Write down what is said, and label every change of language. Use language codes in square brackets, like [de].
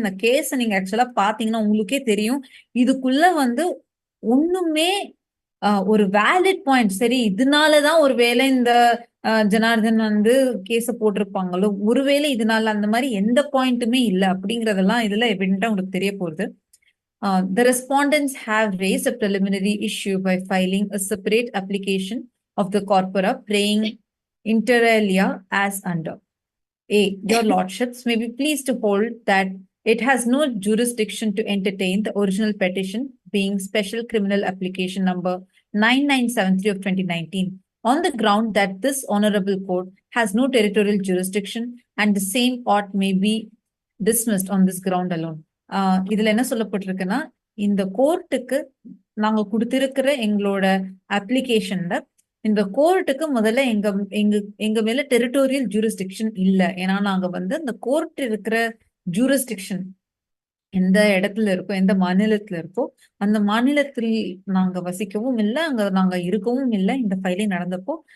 [ta] இந்த கேஸ நீங்க ஆக்சுவலா பாத்தீங்கன்னா உங்களுக்கே தெரியும். இதுக்குள்ள வந்து ஒண்ணுமே ஒரு வேலிட் பாயிண்ட், சரி இதனாலதான் ஒருவேளை இந்த ஜனார்தன் வந்து கேஸ போட்டிருப்பாங்களோ, ஒருவேளை இதனால அந்த மாதிரி எந்த பாயிண்ட்டுமே இல்ல அப்படிங்கறதெல்லாம் இதுல எவிடென்ட்டா உங்களுக்கு தெரிய போகுது. [en] The respondents have raised a preliminary issue by filing a separate application of the corpora praying inter alia as under. A. Your lordships may be pleased to hold that it has no jurisdiction to entertain the original petition, being Special Criminal Application number 9973 of 2019, on the ground that this honorable court has no territorial jurisdiction and the same ought may be dismissed on this ground alone. [ta] இதுல என்ன சொல்லப்பட்டிருக்குன்னா, இந்த கோர்ட்டுக்கு நாங்க கொடுத்திருக்கிற எங்களோட அப்ளிகேஷன்ல இந்த கோர்ட்டுக்கு முதல்ல எங்க மேல டெரிட்டோரியல் ஜூரிஸ்டிக்ஷன் இல்ல. ஏன்னா நாங்க வந்து இந்த கோர்ட் இருக்கிற ஜூரிஸ்டிக்ஷன் எந்த இடத்துல இருக்கோ, எந்த மாநிலத்துல இருக்கோ அந்த மாநிலத்தில் நாங்க வசிக்கவும் இல்லை, அங்க நாங்க இருக்கவும் இல்லை இந்த ஃபைலிங் நடந்தப்போ.